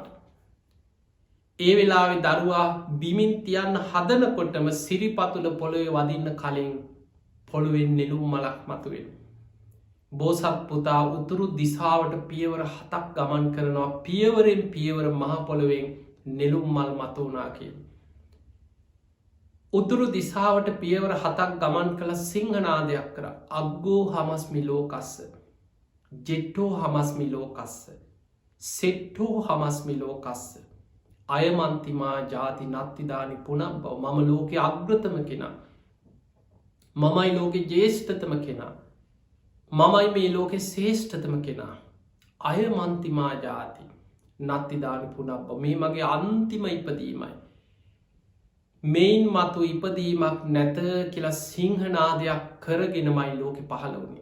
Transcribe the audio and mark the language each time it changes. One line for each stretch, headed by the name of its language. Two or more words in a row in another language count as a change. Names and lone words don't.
Sinhala: ඒ වෙලාවෙ දරුවා බිමින් තියන්න හදනකොටම සිරිපතුල පොළොවේ වදින්න කලින් පොළුවෙන් නෙළුම් මලක් මතුවෙන. බෝසත් පුතා උතුරු දිසාවට පියවර 7ක් ගමන් කරනවා පියවරෙන් පියවර මහපොළොවෙන් නෙළුම් මල් මතුවනා කිය. උතුරු දිසාවට පියවර 7ක් ගමන් කළ සිංහනාදයක් කර
Pali: අග්ගෝ හමස්මි ලෝකස්ස ජෙට්ටෝ හමස්මි ලෝකස්ස සෙට්ටෝ හමස්මි ලෝකස්ස අයමන්තිමා ජාති නත්තිදානි පුනම්
Sinhala: බව මම ලෝකෙ අග්‍රතම කෙනා මමයි ලෝකෙ ජේෂ්ඨතම කෙනා මමයි මේ ලෝකෙ ශේෂ්ඨතම කෙනා
Pali: අයමන්තිමා ජාති නත්තිදානි පුනබ්බ
Sinhala: මේ මගේ අන්තිම ඉපදීමයි මෙයින් මතු ඉපදීමක් නැත කියලා සිංහනාදයක් කරගෙනමයි ලෝකෙ පහළ වුණේ.